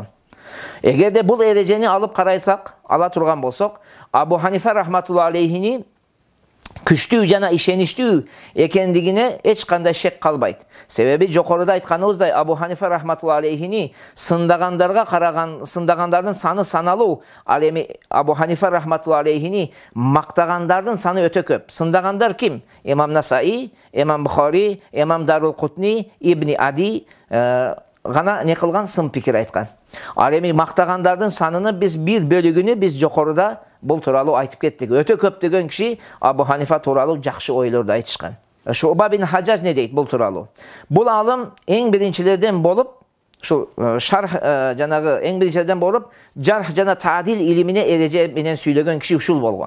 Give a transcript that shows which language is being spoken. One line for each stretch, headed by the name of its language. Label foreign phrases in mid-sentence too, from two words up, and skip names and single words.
Kyrgyz: Эгерде бул эрежени алып карайсак, ала турган болсок, Абу Ханифа рахматулла алейхини күчтүү жана ишеничтүү экендигине эч кандай шек калбайт. Себеби жокоруда айтканыбыздай, Абу Ханифа рахматулла алейхини сындагандардын саны саналуу, ал эми Абу Ханифа рахматулла алейхини мактагандардын саны өтө көп. Сындагандар ким? Имам Насаи, Имам Бухари, Имам Дарул Кутни, Ибни Ади гана не кылган, сын пикир айткан. Ал эми мактагандардын саныны биз бир бөлүгүнү биз жокоруда бул тууралуу айтып кеттик. Өтө көп деген киши Абу Ханифа тууралуу жакшы ойлорду айтышкан. Шуба бин Хаджаж не дейт бул тууралуу? Бул алым эң биринчилерден болуп, ушул шарх жанагы эң биринчилерден болуп, жарх жана таадил илимине эреже менен сүйлөгөн киши ушул болгон.